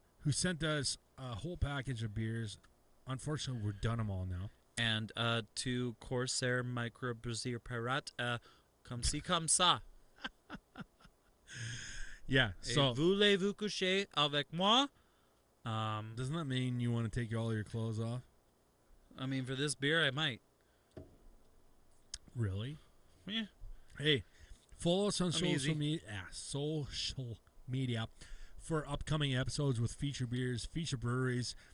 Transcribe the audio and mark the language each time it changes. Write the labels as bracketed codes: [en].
[en] Who sent us a whole package of beers. Unfortunately, we're done them all now. And to Corsaire Microbrazier Pirate, [fr] comme ci, comme ça. [en] Yeah, so... [fr] Voulez-vous coucher avec moi? [en] Doesn't that mean you want to take all your clothes off? I mean, for this beer, I might. Really? Yeah. Hey, follow us on easy. social media for upcoming episodes with feature beers, feature breweries.